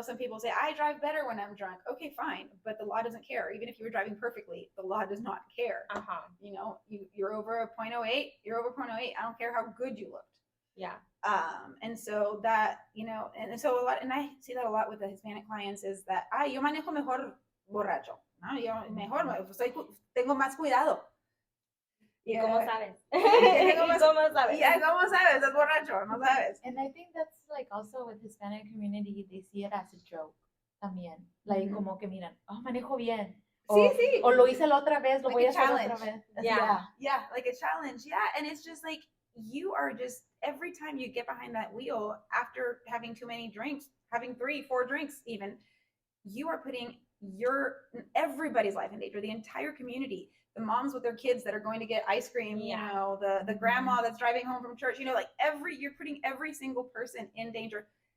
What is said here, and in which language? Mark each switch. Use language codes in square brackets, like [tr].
[en] Some people say, I drive better when I'm drunk. Okay, fine. But the law doesn't care. Even if you were driving perfectly, the law does not care. You're over a 0.08, you're over 0.08. I don't care how good you looked. Yeah. And so that, and so a lot, and I see that a lot with the Hispanic clients, is that, [es] yo manejo mejor borracho. No, yo mejor, tengo más cuidado. ¿Y cómo sabes? ¿Cómo sabes? Yeah, ¿cómo sabes? Es borracho, no sabes. [en] And I think that's like also with Hispanic community, they see it as a joke [es] también. Like, como que miran, manejo bien. Sí. O lo hice la otra vez, lo voy a hacer otra vez. [en] Yeah, like a challenge. Yeah, and it's just like, you are just, every time you get behind that wheel after having too many drinks, having 3, 4 drinks even, you are putting everybody's life in danger, the entire community, the moms with their kids that are going to get ice cream, the grandma that's driving home from church, you're putting every single person in danger.